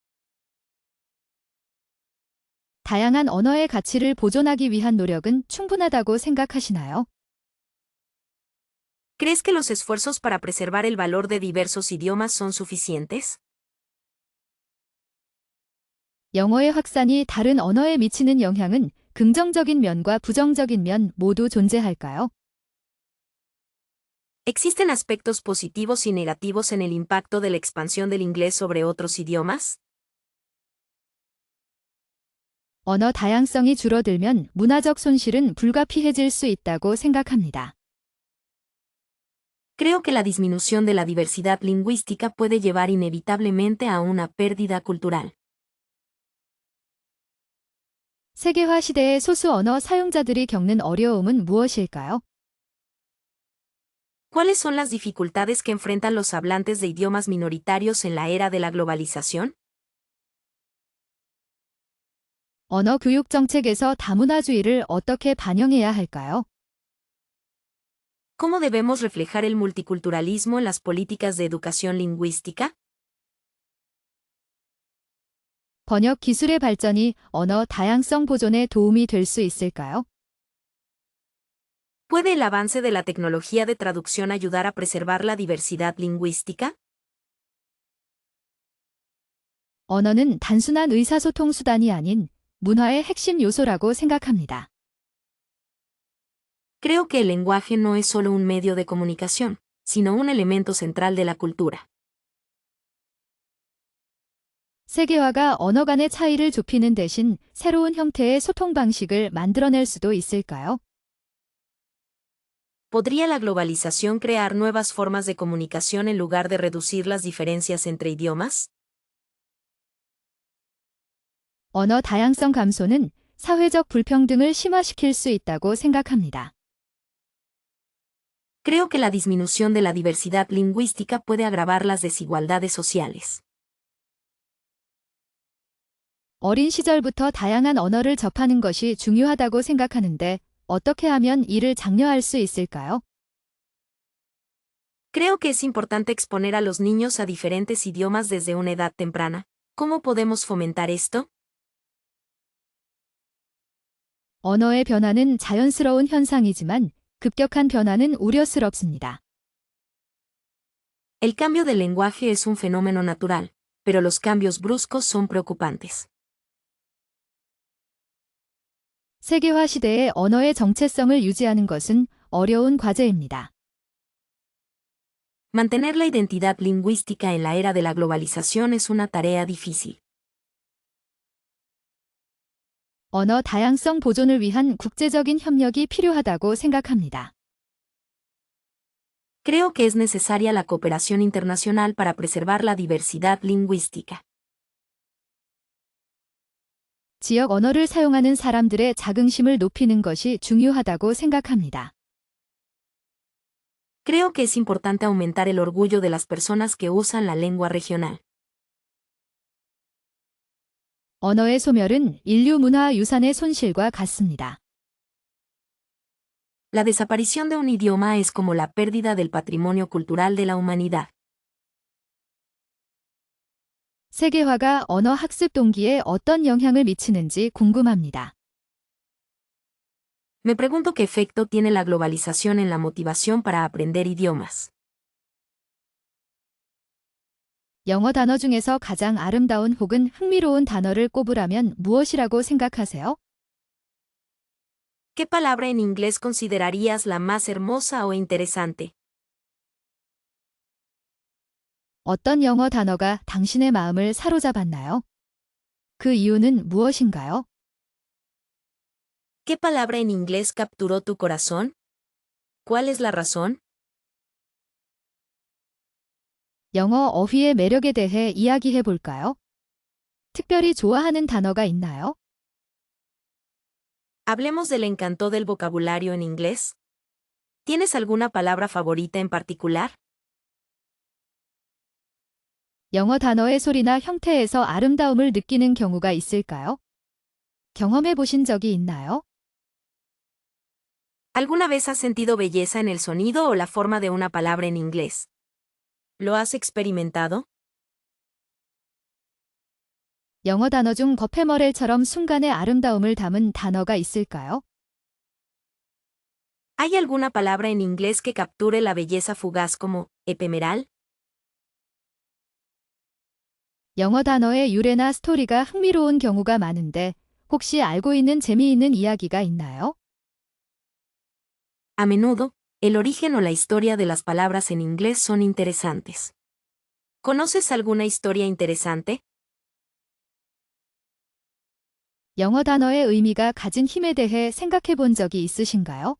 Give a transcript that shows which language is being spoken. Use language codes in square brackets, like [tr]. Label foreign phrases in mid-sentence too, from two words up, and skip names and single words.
[ko] 다양한 언어의 가치를 보존하기 위한 노력은 충분하다고 생각하시나요? [es] ¿Crees que los esfuerzos para preservar el valor de diversos idiomas son suficientes? [ko] 영어의 확산이 다른 언어에 미치는 영향은 긍정적인 면과 부정적인 면 모두 존재할까요? [es] ¿Existen aspectos positivos y negativos en el impacto de la expansión del inglés sobre otros idiomas? [ko] 언어 다양성이 줄어들면 문화적 손실은 불가피해질 수 있다고 생각합니다. [es] Creo que la disminución de la diversidad lingüística puede llevar inevitablemente a una pérdida cultural. [ko] 세계화 시대의 소수 언어 사용자들이 겪는 어려움은 무엇일까요? [es] ¿Cuáles son las dificultades que enfrentan los hablantes de idiomas minoritarios en la era de la globalización? [ko] 언어 교육 정책에서 다문화주의를 어떻게 반영해야 할까요? [es] ¿Cómo debemos reflejar el multiculturalismo en las políticas de educación lingüística? [ko] 번역 기술의 발전이 언어 다양성 보존에 도움이 될 수 있을까요? [es] ¿Puede el avance de la tecnología de traducción ayudar a preservar la diversidad lingüística? [ko] 언어는 단순한 의사소통 수단이 아닌 문화의 핵심 요소라고 생각합니다. [es] Creo que el lenguaje no es solo un medio de comunicación, sino un elemento central de la cultura. [ko] 세계화가 언어 간의 차이를 좁히는 대신 새로운 형태의 소통 방식을 만들어낼 수도 있을까요? [es] ¿Podría la globalización crear nuevas formas de comunicación en lugar de reducir las diferencias entre idiomas? [ko] 언어 다양성 감소는 사회적 불평등을 심화시킬 수 있다고 생각합니다. [es] Creo que la disminución de la diversidad lingüística puede agravar las desigualdades sociales. [ko] 어린 시절부터 다양한 언어를 접하는 것이 중요하다고 생각하는데 어떻게 하면 이를 장려할 수 있을까요? [es] Creo que es importante exponer a los niños a diferentes idiomas desde una edad temprana. ¿Cómo podemos fomentar esto? [ko] 언어의 변화는 자연스러운 현상이지만 급격한 변화는 우려스럽습니다. [es] El cambio del lenguaje es un fenómeno natural, pero los cambios bruscos son preocupantes. [ko] 세계화 시대에 언어의 정체성을 유지하는 것은 어려운 과제입니다. [es] Mantener la identidad lingüística en la era de la globalización es una tarea difícil. [ko] 언어 다양성 보존을 위한 국제적인 협력이 필요하다고 생각합니다. [es] Creo que es necesaria la cooperación internacional para preservar la diversidad lingüística. [ko] 지역 언어를 사용하는 사람들의 자긍심을 높이는 것이 중요하다고 생각합니다. [es] Creo que es importante aumentar el orgullo de las personas que usan la lengua regional. [ko] 언어의 소멸은 인류 문화 유산의 손실과 같습니다. [es] La desaparición de un idioma es como la pérdida del patrimonio cultural de la humanidad. [ko] 세계화가 언어 학습 동기에 어떤 영향을 미치는지 궁금합니다. [es] Me pregunto qué efecto tiene la globalización en la motivación para aprender idiomas. [ko] 영어 단어 중에서 가장 아름다운 혹은 흥미로운 단어를 꼽으라면 무엇이라고 생각하세요? [es] ¿Qué palabra en inglés considerarías la más hermosa o interesante? [ko] 어떤 영어 단어가 당신의 마음을 사로잡았나요? 그 이유는 무엇인가요? [es] ¿Qué palabra en inglés capturó tu corazón? ¿Cuál es la razón? [ko] 영어 어휘의 매력에 대해 이야기해 볼까요? 특별히 좋아하는 단어가 있나요? [es] Hablemos del encanto del vocabulario en inglés. ¿Tienes alguna palabra favorita en particular? [ko] 영어 단어의 소리나 형태에서 아름다움을 느끼는 경우가 있을까요? 경험해 보신 적이 있나요? [es] ¿Alguna vez has sentido belleza en el sonido o la forma de una palabra en inglés? ¿Lo has experimentado? [ko] 영어 단어 중 버페머렐처럼 순간의 아름다움을 담은 단어가 있을까요? [es] ¿Hay alguna palabra en inglés que capture la belleza fugaz como epemeral? [ko] 영어 단어의 유래나 스토리가 흥미로운 경우가 많은데 혹시 알고 있는 재미있는 이야기가 있나요? [es] A menudo, el origen o la historia de las palabras en inglés son interesantes. ¿Conoces alguna historia interesante? [ko] 영어 단어의 의미가 가진 힘에 대해 생각해 본 적이 있으신가요?